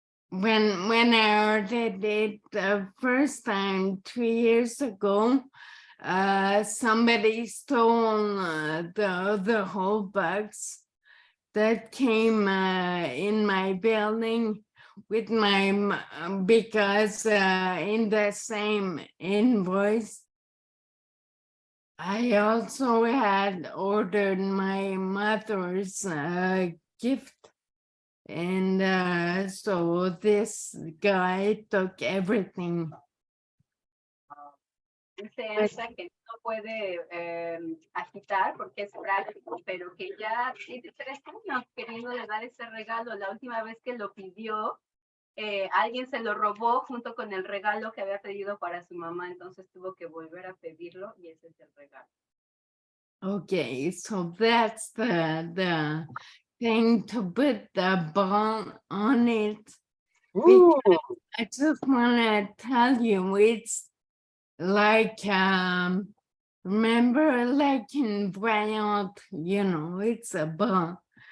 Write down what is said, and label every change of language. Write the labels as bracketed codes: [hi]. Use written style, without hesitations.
[en] when I ordered it the first time 2 years ago, somebody stole the whole box that came in my building with my because in the same invoice I also had ordered my mother's gift, and so this guy took everything. [es] Dice Elsa que no puede agitar porque es práctico, pero que ya tiene 3 años queriéndole dar ese regalo. La última vez que lo pidió, alguien se lo robó junto con el regalo que había pedido para su mamá, entonces tuvo que volver a pedirlo y ese es el regalo. [en] Okay, so that's the thing to put the ball on it. Ooh. I just want to tell you, it's like remember like in Braille, it's a ball,